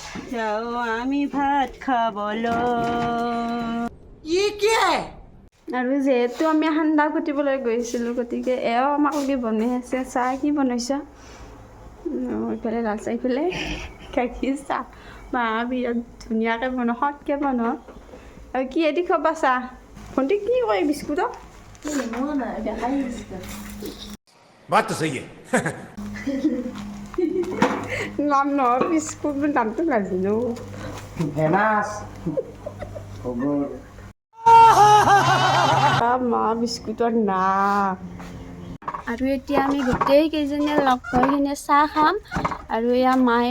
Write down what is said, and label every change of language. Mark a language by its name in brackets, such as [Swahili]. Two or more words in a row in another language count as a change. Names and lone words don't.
[Assamese] আৰু যিহেতু আমি সান্দা কুটিবলৈ গৈছিলোঁ গতিকে এও আমাক কি বনাই আছে চাহ কি বনাইছ ইফালে লাল চাহ ইফালে গাখীৰ চাহ বা বিৰাট ধুনীয়াকৈ বনাওঁ সৎকৈ বনাওঁ আৰু কিহেদি খাবা চাহ ভণ্টি কি কয় বিস্কুটক [Hindi] बात तो सही है [Assamese] নাম নহয় বিস্কুটৰ নামটো নাজানো মা বিস্কুটৰ নাম আৰু এতিয়া আমি গোটেইকেইজনীয়ে লগ হৈ কিনে চাহ খাম আৰু এয়া মায়ে